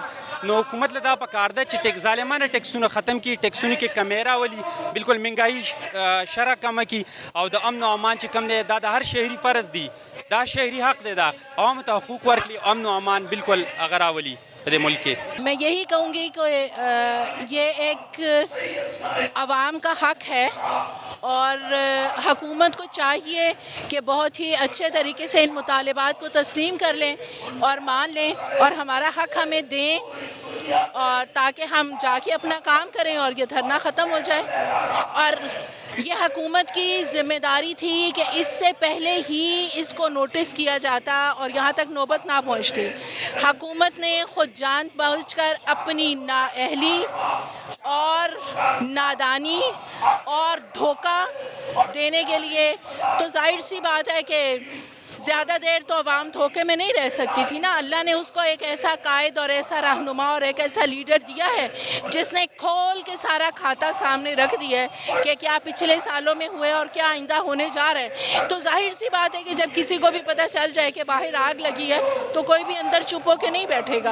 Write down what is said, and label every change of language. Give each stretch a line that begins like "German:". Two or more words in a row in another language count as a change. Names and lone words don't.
Pashto: نو حکومت له دا پکار ده چې ظالمانه ټیکسونه ختم کړي, ټیکسونو کې کمی راولي, بالکل مهنګایي شرح کمه کړي او د امن او امان چې کم دی دا د هر شهري فرض دی, دا شهري حق دی, دا عوامو ته حقوق ورکړي, امن او امان بالکل هغه راولي په ملک کې.
Urdu: میں یہی کہوں گی کہ یہ ایک عوام کا حق ہے اور حکومت کو چاہیے کہ بہت ہی اچھے طریقے سے ان مطالبات کو تسلیم کر لیں اور مان لیں اور ہمارا حق ہمیں دیں, اور تاکہ ہم جا کے اپنا کام کریں اور یہ دھرنا ختم ہو جائے. اور یہ حکومت کی ذمہ داری تھی کہ اس سے پہلے ہی اس کو نوٹس کیا جاتا اور یہاں تک نوبت نہ پہنچتی. حکومت نے خود جان بوجھ کر اپنی نااہلی اور نادانی اور دھوکہ دینے کے لیے, تو ظاہر سی بات ہے کہ زیادہ دیر تو عوام دھوکے میں نہیں رہ سکتی تھی نا. اللہ نے اسکو ایک ایسا قائد اور ایسا رہنما اور ایک ایسا لیڈر دیا ہے جس نے کھول کے سارا کھاتہ سامنے رکھ دیا ہے کہ کیا پچھلے سالوں میں ہوئے اور کیا آئندہ ہونے جا رہا ہے. تو ظاہر سی بات ہے کہ جب کسی کو بھی پتہ چل جائے کہ باہر آگ لگی ہے تو کوئی بھی اندر چپ ہو کر نہیں بیٹھے گا.